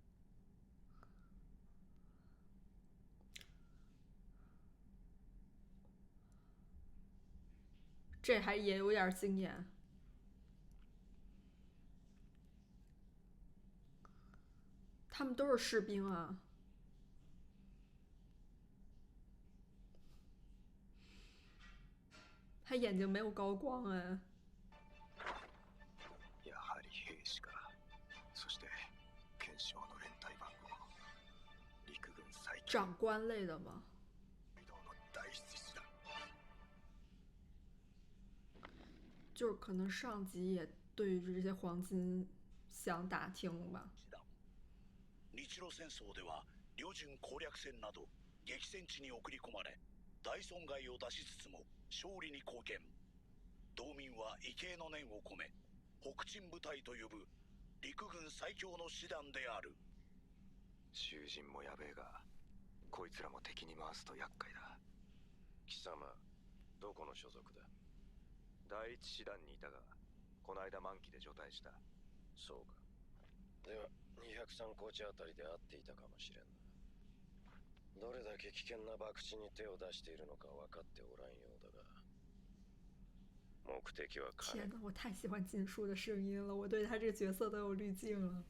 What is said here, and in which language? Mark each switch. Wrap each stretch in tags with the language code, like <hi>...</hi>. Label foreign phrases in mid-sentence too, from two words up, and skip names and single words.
<zh>这还也有点经验。他们都是士兵啊。他眼睛没有高光哎。</zh> <ja>やはり兵士か。そして憲章の連隊番号。陸軍最強</ja> <zh>长官类的吗？</zh> <ja>北道の大七師団。</ja> <zh>就是可能上级也对于这些黄金想打听吧。</zh> <ja>日露戦争では旅順攻略戦など激戦地に送り込まれ大損害を出しつつも勝利に貢献。道民は畏敬の念を込め北鎮部隊と呼ぶ陸軍最強の師団である。囚人もやべえが、こいつらも敵に回すと厄介だ。貴様、どこの所属だ？第一師団にいたが、この間満期で除隊した。そうか。では、203高地あたりで会っていたかもしれんな。どれだけ危険な博打に手を出しているのか分かっておらんようだが、目的は金。</ja> <zh>天呐，我太喜欢金树的声音了，我对他这个角色都有滤镜了。</zh>